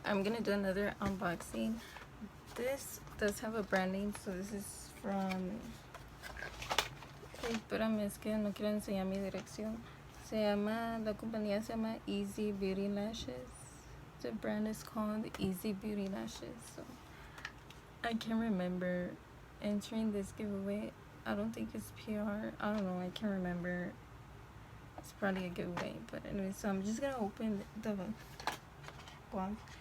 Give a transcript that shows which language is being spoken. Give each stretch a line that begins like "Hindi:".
English: I'm gonna do another unboxing. This does have a brand name, so this is from...
Spanish: Espérame, es que no quiero enseñar mi dirección. La compañía se llama Ezbeautylashes.
English: The brand is called Ezbeautylashes. So I can't remember entering this giveaway. I don't think it's PR. I don't know, I can't remember. It's probably a giveaway, but anyway, so I'm just gonna open the box.